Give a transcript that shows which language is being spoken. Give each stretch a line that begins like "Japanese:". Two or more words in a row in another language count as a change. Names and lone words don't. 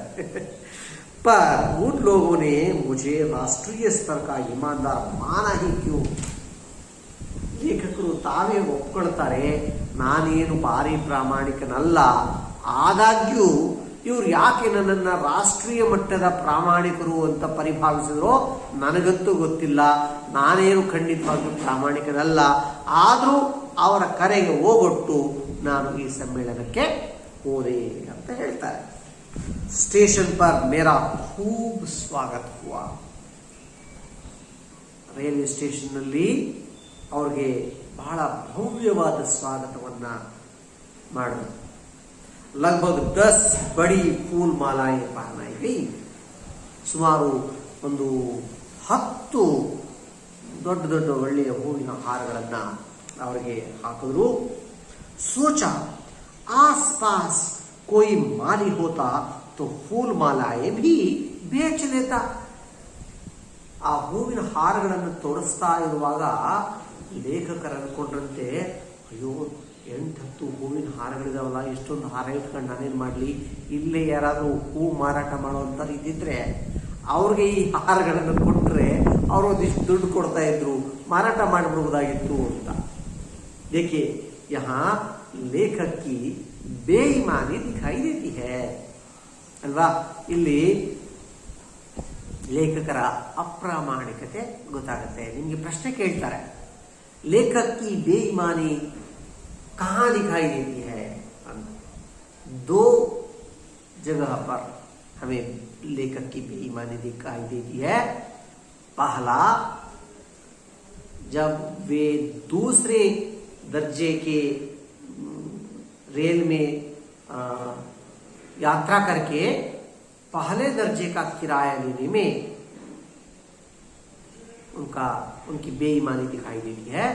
Hindi: पर उन लोगों ने मुझे राष्ट्रीय स्तर का ईमानदार माना ही क्यों?
Kannada: ಲೇಖಕರು ತಾವೇ ಒಪ್ಕೊಳ್ತಾರೆ, ನಾನೇನು ಭಾರಿ ಪ್ರಾಮಾಣಿಕನಲ್ಲ, ಆದಾಗ್ಯೂ ಇವ್ರು ಯಾಕೆ ನನ್ನನ್ನ ರಾಷ್ಟ್ರೀಯ ಮಟ್ಟದ ಪ್ರಾಮಾಣಿಕರು ಅಂತ ಪರಿಭಾವಿಸಿದ್ರೋ ನನಗಂತೂ ಗೊತ್ತಿಲ್ಲ. ನಾನೇನು ಖಂಡಿತವಾಗ್ಲೂ ಪ್ರಾಮಾಣಿಕನಲ್ಲ, ಆದ್ರೂ ಅವರ ಕರೆಗೆ ಹೋಗೊಟ್ಟು ನಾನು ಈ ಸಮ್ಮೇಳನಕ್ಕೆ ಹೋದೆ ಅಂತ ಹೇಳ್ತಾರೆ.
Hindi: स्टेशन पर मेरा खूब स्वागत हुआ.
Kannada: ರೈಲ್ವೆ ಸ್ಟೇಷನ್ ನಲ್ಲಿ ಅವ್ರಿಗೆ ಬಹಳ ಭವ್ಯವಾದ ಸ್ವಾಗತವನ್ನ ಮಾಡಿದ್ರು.
Hindi: लगभग 10 बड़ी फूल मालाएं पहनाई गईं.
Kannada: ಸುಮಾರು ಒಂದು 10 ದೊಡ್ಡ ದೊಡ್ಡ ಒಳ್ಳೆಯ ಹೂವಿನ ಹಾರಗಳನ್ನ ಅವರಿಗೆ ಹಾಕಿದ್ರು.
Hindi: सोचा आस पास कोई माली होता तो फूल मालाएं भी बेच लेता.
Kannada: ಆ ಹೂವಿನ ಹಾರಗಳನ್ನು ತೋರಿಸ್ತಾ ಇರುವಾಗ ಲೇಖಕರು ಅನ್ಕೊಂಡ್ರಂತೆ, ಅಯ್ಯೋ 8-10 ಹೂವಿನ ಹಾರಗಳಿದಾವಲ್ಲ, ಇಷ್ಟೊಂದು ಹಾರ ಇಟ್ಕೊಂಡು ನಾನೇನ್ ಮಾಡ್ಲಿ, ಇಲ್ಲೇ ಯಾರಾದ್ರೂ ಹೂ ಮಾರಾಟ ಮಾಡುವಂತ ಇದ್ದಿದ್ರೆ ಅವ್ರಿಗೆ ಈ ಹಾರಗಳನ್ನು ಕೊಟ್ರೆ ಅವರು ಒಂದಿಷ್ಟು ದುಡ್ಡು ಕೊಡ್ತಾ ಇದ್ರು, ಮಾರಾಟ ಮಾಡಬಹುದಾಗಿತ್ತು ಅಂತ.
Hindi: देखिए यहाँ लेखक की बेईमानी दिखाई देती है ಅಲ್ವಾ?
Kannada: ಇಲ್ಲಿ ಲೇಖಕರ ಅಪ್ರಾಮಾಣಿಕತೆ ಗೊತ್ತಾಗುತ್ತೆ. ನಿಮ್ಗೆ ಪ್ರಶ್ನೆ ಕೇಳ್ತಾರೆ,
Hindi: लेखक की बेईमानी कहाँ दिखाई देती है
Kannada: ಅಂತ.
Hindi: 2 जगह पर हमें लेखक की बेईमानी दिखाई देती है. पहला, जब वे दूसरे दर्जे के रेल में यात्रा करके पहले दर्जे का किराया लेने में उनकी बेईमानी दिखाई देती है.